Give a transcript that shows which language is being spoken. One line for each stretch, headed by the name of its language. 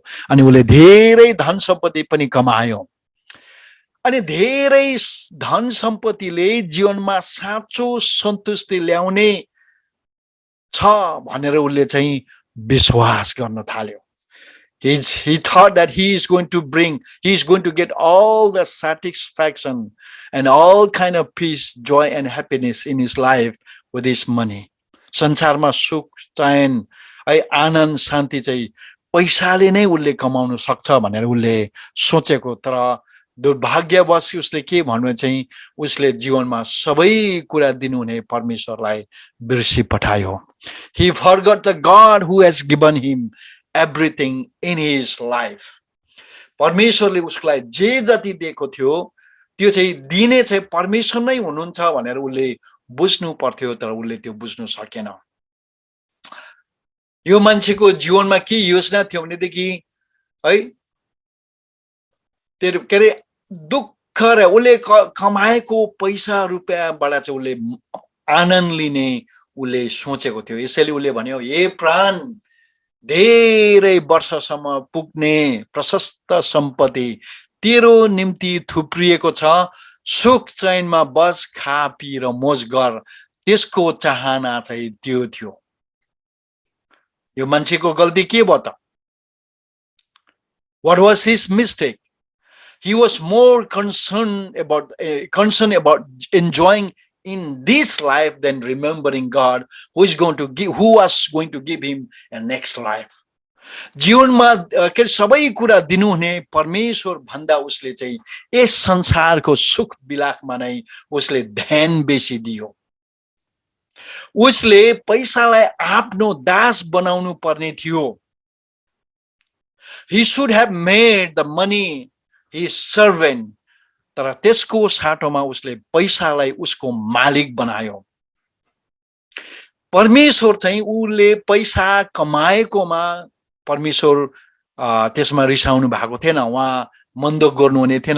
Nepali: अनि उसले धेरै धन सम्पत्ति पनि कमायो। अनि धेरै धन सम्पत्तिले जीवनमा साँचो सन्तुष्टि ल्याउने छ भनेर उसले चाहिँ विश्वास गर्न थाल्यो।
English: He thought that he is going to get all the satisfaction and all kind of peace, joy and happiness in his life with his money.
Nepali: संसारमा सुख, चैन, आनन्द, शान्ति चाहिँ पैसाले नै उसले कमाउन सक्छ भनेर उसले सोचेको। तर दुर्भाग्यवश उसले के भन्नु चाहिँ उसले जीवनमा सबै कुरा दिनुहुने परमेश्वरलाई बिर्सी पठायो।
English: He forgot the God who has given him everything in his life.
Nepali: परमेश्वरले उसलाई जे जति दिएको थियो त्यो चाहिँ दिने चाहिँ परमेश्वर नै हुनुहुन्छ भनेर उसले बुझ्नु पर्थ्यो। तर उसले त्यो बुझ्नु सकेन। यो मान्छेको जीवनमा के योजना थियो भनेदेखि है त्यो के अरे दुःख र उसले कमाएको पैसा रुपियाँबाट चाहिँ उसले आनन्द लिने उसले सोचेको थियो। यसैले उसले भन्यो, हे प्राण, धेरै वर्षसम्म पुग्ने प्रशस्त सम्पत्ति तेरो निम्ति थुप्रिएको छ, सुख चैनमा बस, खा पी र मोज गर। त्यसको चाहना चाहिँ त्यो थियो। यो मान्छेको गल्ती के भयो त?
English: What was his mistake? He was more concerned about enjoying in this life than remembering God who was going to give him a next life.
Nepali: जीवनमा के सबै कुरा दिनुहुने परमेश्वर भन्दा उसले चाहिँ यस संसारको सुख विलासमा नै उसले ध्यान बेसी दियो। उसले पैसालाई आफ्नो दास बनाउनु पर्ने थियो।
English: He should have made the money his servant.
Nepali: तर त्यसको साटोमा उसले पैसालाई उसको मालिक बनायो। परमेश्वर चाहिँ उसले पैसा कमाएकोमा परमेश्वर त्यसमा रिसाउनु भएको थिएन, उहाँ मन्दो गर्नुहुने थिएन।